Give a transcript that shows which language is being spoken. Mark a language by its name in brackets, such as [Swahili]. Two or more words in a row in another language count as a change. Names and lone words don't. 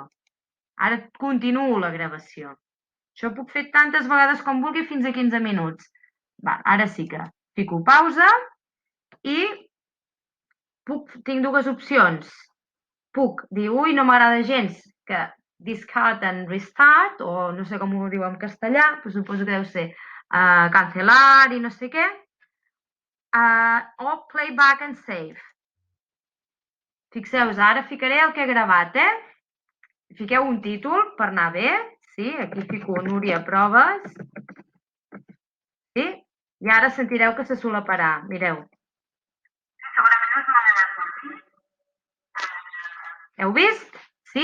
[Catalan] Ara continuo la gravació. Això ho puc fer tantes vegades com vulgui fins a 15 minuts. Va, ara sí que fico pausa i tinc dues opcions. Puc dir, ui, no m'agrada gens, que [English] discard and restart, [Catalan] o no sé com ho diu en castellà, però suposo que deu ser cancelar i no sé què, o [English] play back and save. [Catalan] Fixeu-vos, ara ficaré el que he gravat, Fiqueu un títol per anar bé, sí? Aquí fico Núria Proves, sí? I ara sentireu que se solaparà, mireu. Heu vist? Sí?